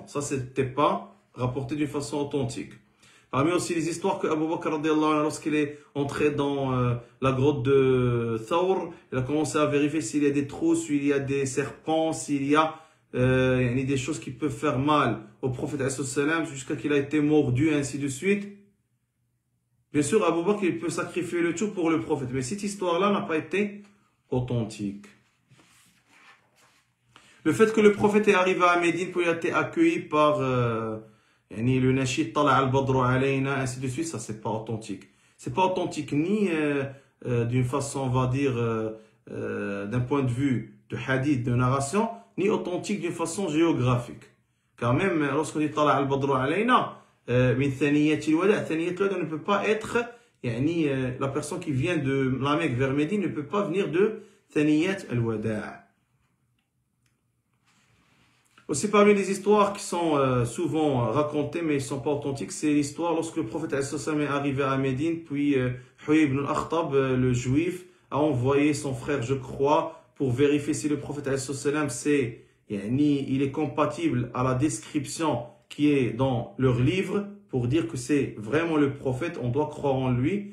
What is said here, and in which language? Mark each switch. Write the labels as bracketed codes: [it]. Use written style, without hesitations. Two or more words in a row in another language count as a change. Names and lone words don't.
[fr] Ça c'était pas rapporté d'une façon authentique. Parmi aussi les histoires que Abu Bakr lorsqu'il est entré dans la grotte de Thawr, il a commencé à vérifier s'il y a des trous, s'il y a des serpents, s'il y a des choses qui peuvent faire mal au prophète jusqu'à qu'il a été mordu, ainsi de suite. Bien sûr, Abu Bakr il peut sacrifier le tout pour le prophète, mais cette histoire-là n'a pas été authentique. Le fait que le prophète est arrivé à Médine, puis il a été accueilli par le Nashid [ar] طلع البدر علينا, [fr] ainsi de suite, ça c'est pas authentique. C'est pas authentique ni d'une façon, on va dire, d'un point de vue de hadith, de narration, ni authentique d'une façon géographique. Car même lorsqu'on dit [ar] طلع البدر علينا من ثنية الوداع, [fr] thaniyat al-wada ne peut pas être, la personne qui vient de la Mecque vers Médine ne peut pas venir de thaniyat al-wada. Aussi parmi les histoires qui sont souvent racontées mais qui ne sont pas authentiques, c'est l'histoire lorsque le prophète est arrivé à Médine, puis Huyay ibn al-Akhtab, le juif, a envoyé son frère, je crois, pour vérifier si le prophète il est compatible à la description qui est dans leur livre, pour dire que c'est vraiment le prophète, on doit croire en lui.